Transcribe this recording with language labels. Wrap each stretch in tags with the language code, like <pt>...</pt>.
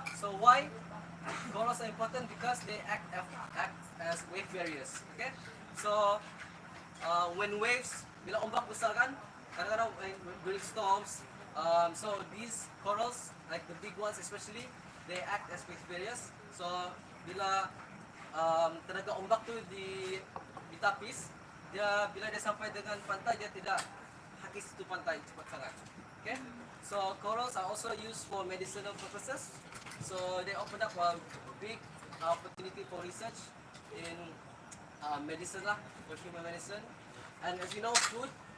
<en>So why corals are important? Because they act as wave barriers. Okay, so when waves,</en> <ms>bila ombak besar kan, kadang-kadang</ms> <en>during storms, so these corals, like the big ones especially, they act as wave barriers.</en> <ms>So bila tenaga ombak tu ditapis, bila dia sampai dengan pantai, dia tidak hakis itu pantai cepat sangat.</ms> <en>Okay, so corals are also used for medicinal purposes. So they open up a big opportunity for research in medicine lah, for human medicine. And as you know, food.</en>